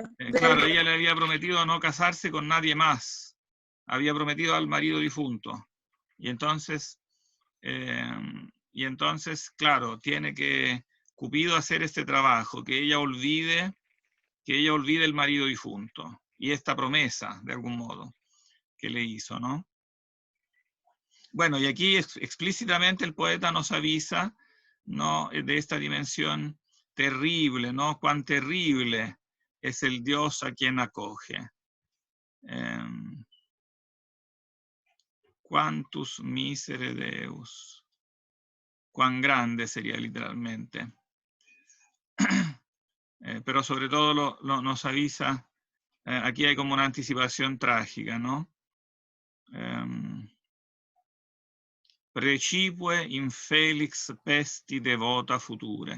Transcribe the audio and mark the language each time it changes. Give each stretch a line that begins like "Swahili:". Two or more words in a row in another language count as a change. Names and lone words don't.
Spanish: claro, ella le había prometido no casarse con nadie más, había prometido al marido difunto, y entonces, claro, tiene que Cupido hacer este trabajo, que ella olvide el marido difunto, y esta promesa, de algún modo, que le hizo, ¿no? Bueno, y aquí explícitamente el poeta nos avisa, ¿no?, de esta dimensión terrible, ¿no? Cuán terrible es el Dios a quien acoge.
Latin: Quantus misere Deus.
Spanish: Cuán grande sería literalmente. Pero sobre todo nos avisa, aquí hay como una anticipación trágica, ¿no?
Latin: Precipue infelix pesti devota future.